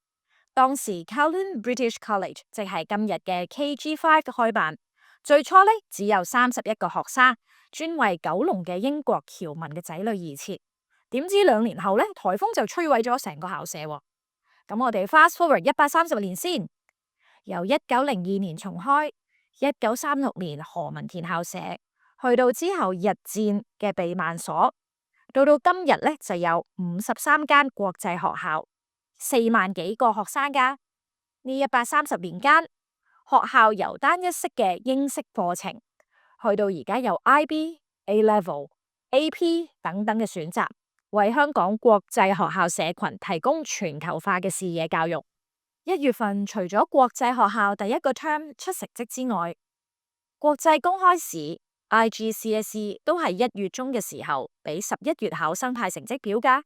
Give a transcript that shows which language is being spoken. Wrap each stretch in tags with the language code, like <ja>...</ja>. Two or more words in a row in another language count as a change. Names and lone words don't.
<yue>當時 Kowloon British College 即係今日嘅 KG5 開辦，最初呢只有31個學生，專為九龍嘅英國僑民嘅仔女而設。點知2年後呢，颱風就摧毀咗成個校舍喎。咁我哋</yue> <en>fast forward</en> <yue>130 年先，由1902年重開，1936年何文田校舍，去到之後日戰嘅避難所，到今日呢就有53間國際學校，4萬幾個學生㗎。呢130年間，學校由單一式嘅英式課程，去到而家有 IB、A-Level、AP 等等嘅選擇，為香港國際學校社群提供全球化嘅視野教育。1月份除咗國際學校第一個 term 出成績之外，國際公開試 IGCSE 都係1月中嘅時候俾11月考生派成績表㗎。</yue>